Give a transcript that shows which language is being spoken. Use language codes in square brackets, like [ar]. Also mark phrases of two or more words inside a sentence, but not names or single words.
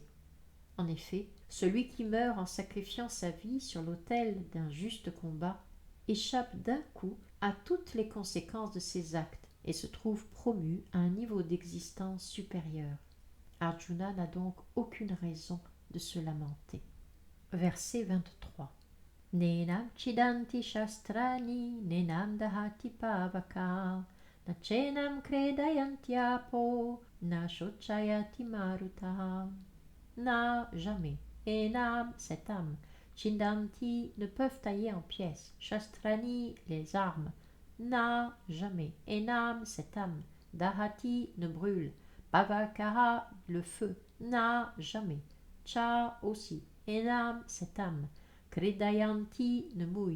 [fr] En effet, celui qui meurt en sacrifiant sa vie sur l'autel d'un juste combat échappe d'un coup à toutes les conséquences de ses actes et se trouve promu à un niveau d'existence supérieur. Arjuna n'a donc aucune raison de se lamenter. Verset 23. [sa] Nenam chidanti shastrani nenam dahati pavaka na chenam kredayantiapo na shochayati maruta. [fr] Na, jamais. Enam, cette âme. Chindanti, ne peuvent tailler en pièces. Shastrani, les armes. Na, jamais. Enam, cette âme. Dahati, ne brûle. Pavakara, le feu. Na, jamais. Cha, aussi. Enam, cette âme. Kridayanti, ne mouille.